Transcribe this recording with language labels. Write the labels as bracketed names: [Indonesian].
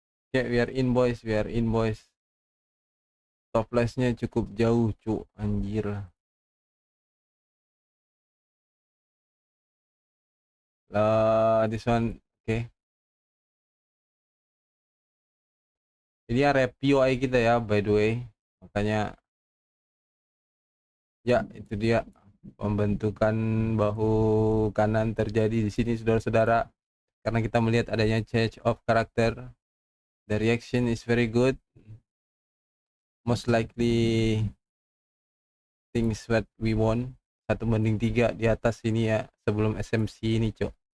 [English] Oke, we are in boys, we are in boys. [Indonesian] Stop lossnya cukup jauh, cuk, anjir. [English] Lah, this one, oke. [Indonesian] Ini area POI kita ya, by the way. Makanya, ya itu dia pembentukan bahu kanan terjadi di sini, saudara-saudara. Karena kita melihat adanya change of character. [English] The reaction is very good. Most likely things what we want. [Indonesian] 1/3 di atas ini ya, sebelum SMC ini, cok.